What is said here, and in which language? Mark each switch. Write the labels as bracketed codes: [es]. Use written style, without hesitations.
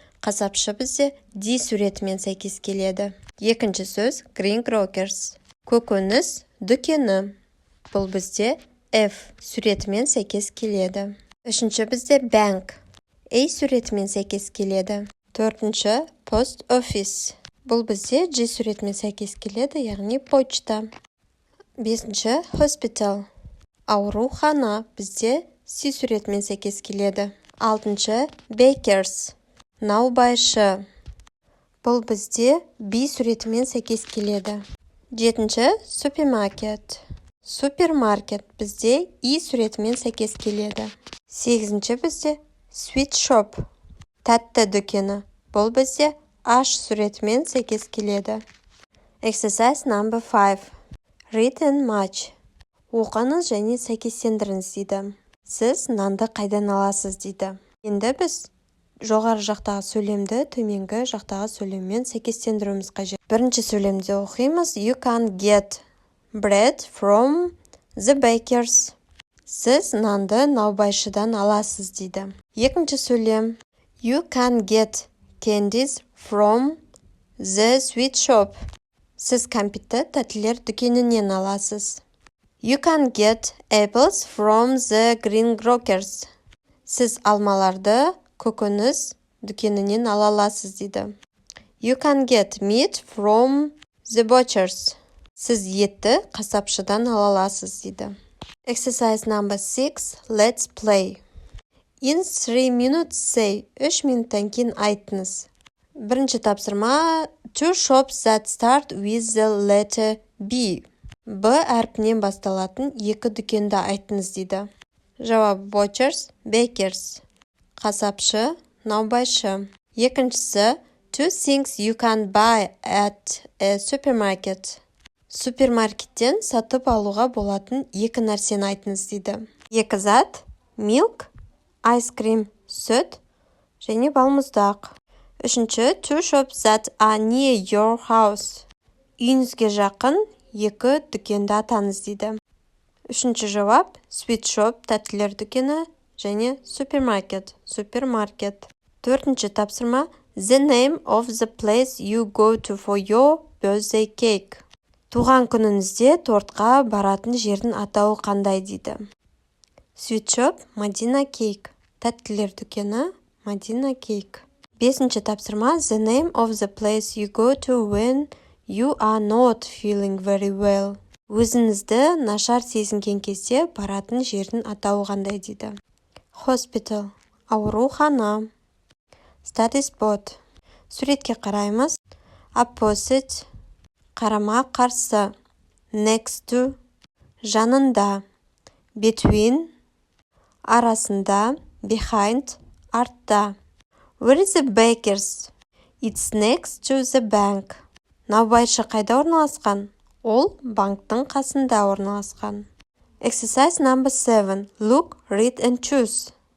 [kk] Қасапшы бізде D суретімен сәйкес келеді. Екінші сөз green grocers, көкөніс дүкені. Бұл бізде F суретімен сәйкес келеді. Үшінші бізде bank, A суретімен сәйкес келеді. Төртінші post office. Бұл бізде G суретімен сәйкес келеді, яғни почта. Бесінші hospital, аурухана, бізде C суретімен сәйкес келеді. Алтыншы bakers, наубайшы. Бұл бізде B суретімен сәйкес келеді. Жетінші супермаркет, супермаркет, бізде E суретімен сәйкес келеді. Сегізінші бізде sweet shop, тәтті дүкені. Бұл бізде H суретімен сәйкес келеді. [en] Exercise number 5. Read and match. [kk] Оқыңыз және сәйкестендіріңіз дейді. Сіз нанды қайдан аласыз дейді. Енді біз жоғары жақтағы сөйлемді төменгі жақтағы сөйлеммен сәйкестендіруіміз қажет. Бірінші сөйлемде оқимыз. [en] You can get bread from the bakers. [kk] Сіз нанды наубайшыдан аласыз дейді. Екінші сөйлем. [en] You can get candies from the sweet shop. [kk] Сіз кәмпитті тәттілер дүкенінен аласыз. [en] You can get apples from the green grocers. [kk] Сіз алмаларды көкөніс дүкенінен ала аласыз дейді. [en] You can get meat from the butchers. [kk] Сіз етті қасапшыдан ала аласыз дейді. [en] Exercise number 6. Let's play. In 3 minutes say. [kk] 3 минуттан кейін айтыңыз. Бірінші тапсырма. [en] Two shops that start with the letter B. [kk] B әрпінен басталатын екі дүкенді айтыңыз дейді. Жауап butchers, bakers. Қасапшы, наубайшы. Екіншісі. [en] Two things you can buy at a supermarket. [kk] Супермаркеттен сатып алуға болатын екі нәрсені айтыңыз дейді. Екі зат. Milk, ice cream, сүт және балмұздақ. Үшінші, [en] two shops that are near your house. [kk] Үйіңізге жақын екі дүкенді атаңыз дейді. Үшінші жауап, sweet shop, тәттілер дүкені және supermarket, супермаркет. Төртінші тапсырма, [en] the name of the place you go to for your birthday cake. [kk] Туған күніңізде тортқа баратын жердің атауы қандай дейді. [en] Sweet shop, Madina cake, тәттілер дүкені, Madina cake. [kk] Бесінші тапсырма, [en] the name of the place you go to when you are not feeling very well. [kk] Өзіңізді нашар сезінген кезде баратын жердің атауы қандай дейді. Hospital, аурухана. [en] Study spot. Суретке қараймыз. [kk] Opposite, қарама қарсы. [en] Next to, жанында. [kk] Between, арасында. Behind, артта. [en] Where is the bakers? It's next to the bank. [kk] Наубайшы қайда орналасқан? Ол банктың қасында орналасқан. [en] Exercise number 7. Look, read and choose.